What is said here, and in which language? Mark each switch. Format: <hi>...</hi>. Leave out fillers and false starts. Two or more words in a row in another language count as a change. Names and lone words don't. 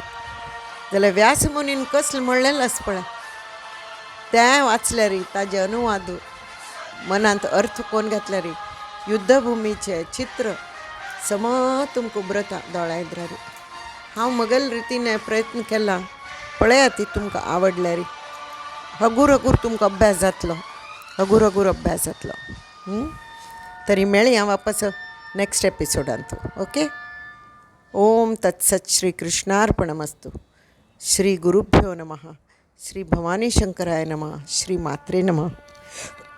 <kok>जाल्यार व्यास मुनीन कसलें म्हणलेलें आसा पळय तें वाचल्यार ताजे अनुवाद मनांत अर्थ कोण घातल्यार युद्धभुमीचें चित्र सम तुमकां उबरता दोळ्या इद्रारी. हांव म्हगेल रितीन प्रयत्न केला. पळयात ती तुमकां आवडल्यार हगूर हगूर तुमकां अभ्यास जातलो, हगूर हगूर अभ्यास जातलो. तरी मेळया वापस</kok> <en>next episodeांत.</en> <kok>ओके.</kok> <sa>ओम तत्सत. श्री कृष्णार्पणमस्तु. श्री गुरुभ्यो नमः. श्री भवानी शंकराय नमः. श्री मात्रे नमः.</sa>